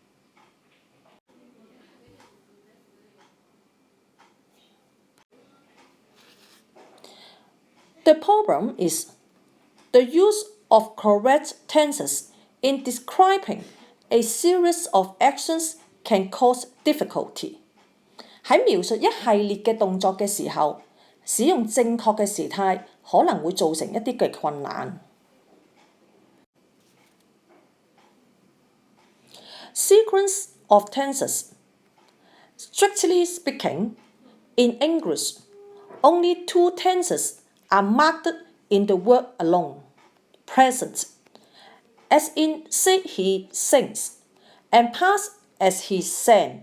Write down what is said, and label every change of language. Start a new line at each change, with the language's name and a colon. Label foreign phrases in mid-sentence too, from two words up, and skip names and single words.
English: The problem is the use of correct tenses in describing a series of actions can cause difficulty.
Cantonese: 喺描述一系列嘅動作嘅時候，使用正確嘅時態可能會造成一啲嘅困難。
English: Sequence of tenses. Strictly speaking, in English, only 2 tenses are marked in the word alone, present, as in said he sings, and past as he sang.